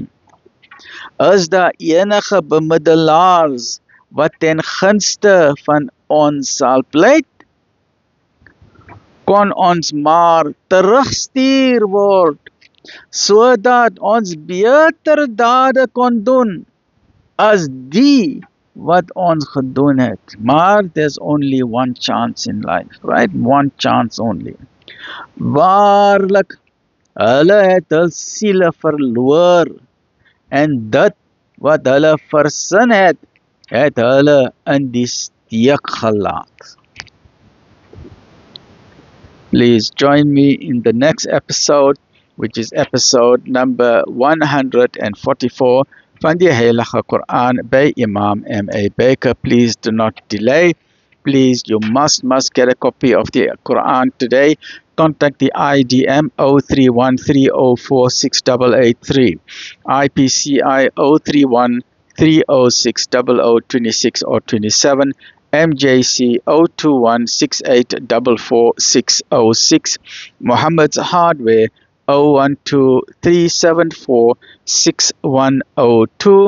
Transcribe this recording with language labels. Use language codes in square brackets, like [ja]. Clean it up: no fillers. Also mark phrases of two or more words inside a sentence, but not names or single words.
[af] Is daar enige bemiddelaars wat ten gunste van ons sal pleit? Kon ons maar terugstuur word, sodat ons beter dade kon doen, as die wat ons gedoen het. Maar [en] there's only one chance in life, right? One chance only. [af] Waarlik, hulle het hul siele verloor, en dit wat hulle versin het hulle in die steek gelaat. [en] Please join me in the next episode, which is episode number 144 [af] van die Heilige Quran [en] by Imam M.A. Baker. Please do not delay. Please, you must get a copy of the Quran today. Contact the IDM 0313046883, IPCI 03130600026 or 27, MJC 02168444606, Muhammad's Hardware 01237461102.